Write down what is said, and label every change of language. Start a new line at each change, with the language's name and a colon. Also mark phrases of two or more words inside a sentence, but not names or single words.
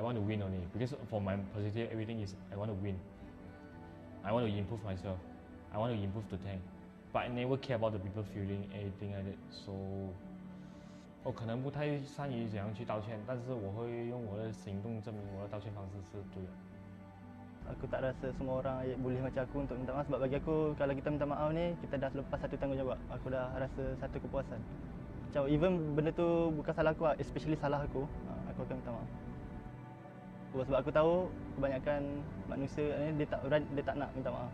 English: want to win only. Because for my positive, everything is I want to win. I want to improve myself. I want to improve the tank. But I never care about the people feeling anything like that.
Chinese: So 我可能不太善于怎样去道歉，但是我会用我的行动证明我的道歉方式是对的。
Malay: Aku tak rasa semua orang boleh macam aku untuk minta maaf sebab bagi aku kalau kita minta maaf ni kita dah lepas satu tanggungjawab. Aku dah rasa satu kepuasan. Macam even benda tu bukan salah aku, especially salah aku akan minta maaf. Sebab aku tahu kebanyakan manusia ni dia tak nak minta maaf.